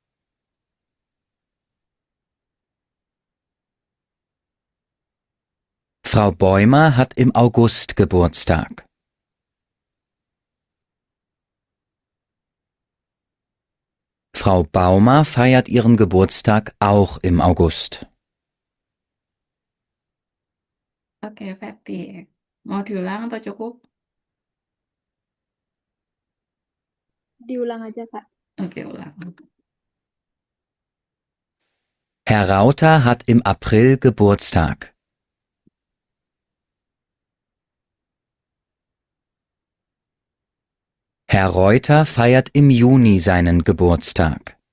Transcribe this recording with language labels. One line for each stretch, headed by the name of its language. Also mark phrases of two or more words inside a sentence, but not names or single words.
German: Frau Bäumer hat im August Geburtstag. Frau Baumer feiert ihren Geburtstag auch im August.
Indonesian: Oke, Fatty. Mau diulang atau cukup? Diulang aja, Kak. Oke, ulang.
German: Herr Rauter hat im April Geburtstag. Herr Reuter feiert im Juni seinen Geburtstag.